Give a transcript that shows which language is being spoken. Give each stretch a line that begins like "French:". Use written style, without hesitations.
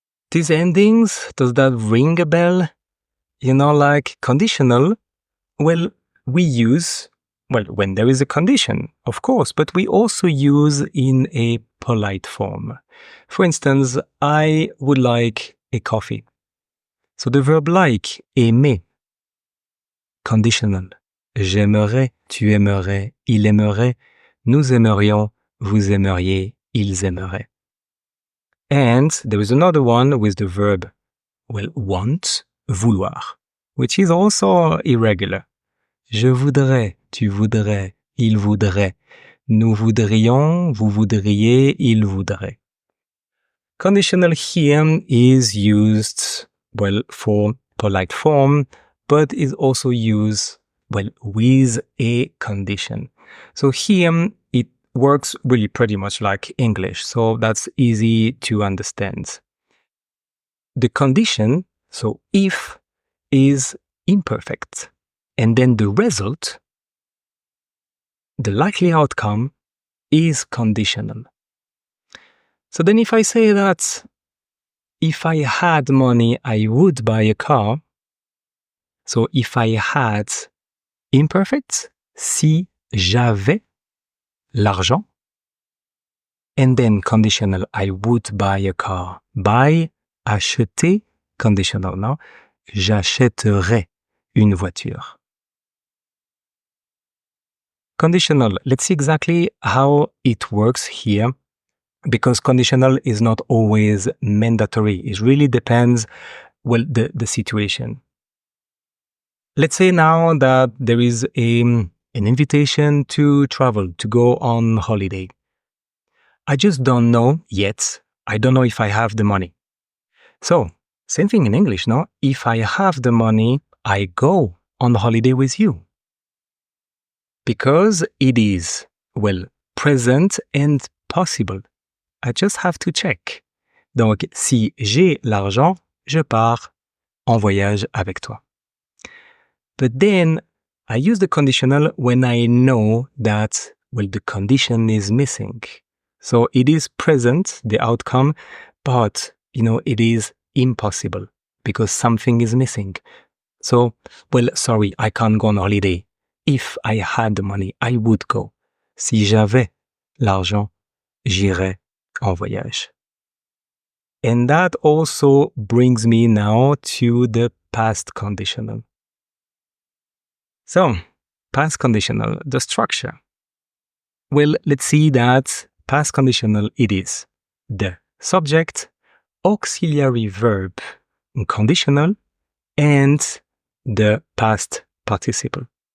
English: These endings, does that ring a bell? You know, like conditional, well, we use, well, when there is a condition, of course, but we also use in a polite form. For instance, I would like a coffee. So the verb like, aimer. Conditional.
French: J'aimerais, tu aimerais, il aimerait, nous aimerions, vous aimeriez, ils aimeraient.
English: And there is another one with the verb, well, want, vouloir, which is also irregular.
French: Je voudrais, tu voudrais, il voudrait, nous voudrions, vous voudriez, il voudrait.
English: Conditional here is used, well, for polite form, but is also used, well, with a condition. So here it works really pretty much like English, so that's easy to understand. The condition, so if, is imperfect, and then the result, the likely outcome, is conditional. So then if I say that if I had money, I would buy a car. So if I had imperfect,
French: si j'avais l'argent,
English: and then conditional, I would buy a car. Buy, acheter, conditional, no?
French: J'achèterais une voiture.
English: Conditional, let's see exactly how it works here, because conditional is not always mandatory. It really depends, well, the situation. Let's say now that there is an invitation to travel, to go on holiday. I just don't know yet. I don't know if I have the money. So, same thing in English, no? If I have the money, I go on holiday with you. Because it is, well, present and possible. I just have to check.
French: Donc, si j'ai l'argent, je pars en voyage avec toi.
English: But then, I use the conditional when I know that, well, the condition is missing. So it is present, the outcome, but, it is impossible because something is missing. So, well, sorry, I can't go on holiday. If I had the money, I would go.
French: Si j'avais l'argent, j'irais en voyage.
English: And that also brings me now to the past conditional. So, past conditional, the structure. Well, let's see that past conditional, it is the subject, auxiliary verb, conditional, and the past participle.